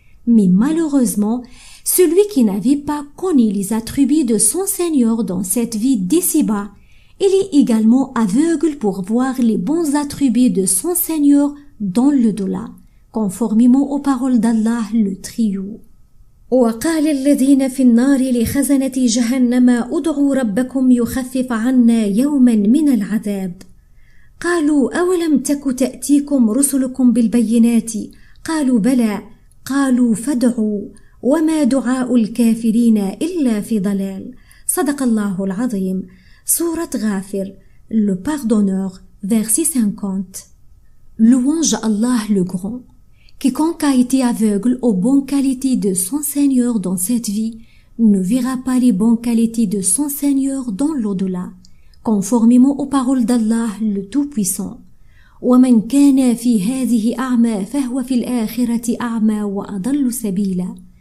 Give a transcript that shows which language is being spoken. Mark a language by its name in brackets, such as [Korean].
[French] Mais malheureusement, celui qui n'avait pas connu les attributs de son Seigneur dans cette vie d'ici-bas, il est également aveugle pour voir les bons attributs de son Seigneur dans le delà, conformément aux paroles d'Allah le trio. [Arabic] وقال الذين في النار لخزنة جهنم ادعوا ربكم يخفف عنا يوما من العذاب قالوا أولم تك تأتيكم رسلكم بالبينات قالوا بلى قالوا فادعوا وما دعاء الكافرين إلا في ضلال. صدق الله العظيم. [French] Sourate Ghafir, le pardonneur, verset 50. Louange à Allah le Grand. Quiconque a été aveugle aux bonnes qualités de son Seigneur dans cette vie ne verra pas les bonnes qualités de son Seigneur dans l'au-delà, conformément aux paroles d'Allah le Tout-Puissant. [Arabic] ومن كان في هذه أعمى فهو في الآخرة أعمى وأضل سبيلا.